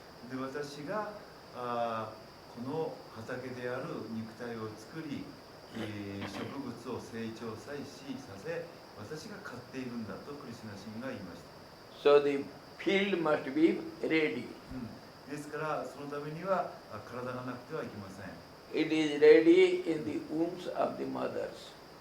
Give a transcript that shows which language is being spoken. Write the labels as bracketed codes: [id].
[ja] で私がこの畑である肉体を作り、植物を成長させ私が飼っているんだとクリシュナ神が言いました。 [en] So the field must be ready. [ja] ですからそのためには体がなくてはいけません。 [en] It is ready in the wombs of the mothers.